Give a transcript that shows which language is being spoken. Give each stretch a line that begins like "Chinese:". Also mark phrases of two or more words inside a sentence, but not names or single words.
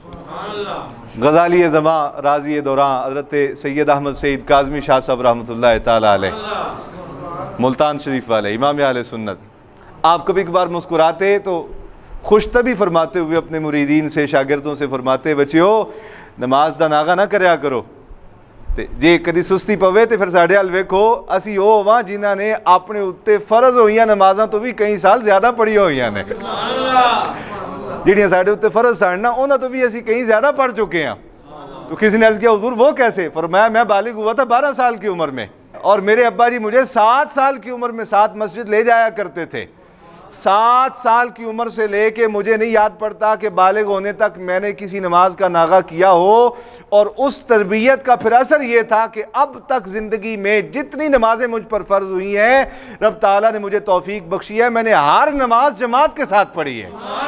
Urdu: غزالی زماں، راضی دوران، حضرت سید احمد سعید کاظمی شاہ صاحب
Arabic: رحمۃ اللہ تعالی علیہ،
Urdu: ملتان شریف والے امام اہل سنت، آپ کبھی کبھار مسکراتے تو خوش طبی فرماتے ہوئے اپنے مریدین سے، شاگردوں سے فرماتے،
Punjabi: بچیو نماز دا ناغا نہ کریا کرو، جے کدی سستی پوے تے پھر ساڑھے حال ویکھو اسی او ہواں جنہاں نے اپنے اتے فرض ہوئیاں نمازاں تو بھی کئی سال زیادہ پڑھی ہوئیاں نے، جڑیاں ساڑھے اتے فرض ساڑھنا انہاں تو بھی اسی کہیں زیادہ پڑھ چکے ہیں۔
Urdu: تو کسی نے عرض کیا حضور وہ کیسے؟ فرمایا میں بالغ ہوا تھا 12 سال کی عمر میں، اور میرے ابا جی مجھے 7 سال کی عمر میں 7 مسجد لے جایا کرتے تھے۔ 7 سال کی عمر سے لے کے مجھے نہیں یاد پڑتا کہ بالغ ہونے تک میں نے کسی نماز کا ناغہ کیا ہو، اور اس تربیت کا پھر اثر یہ تھا کہ اب تک زندگی میں جتنی نمازیں مجھ پر فرض ہوئی ہیں رب تعالیٰ نے مجھے توفیق بخشی ہے، میں نے ہر نماز جماعت کے ساتھ پڑھی ہے۔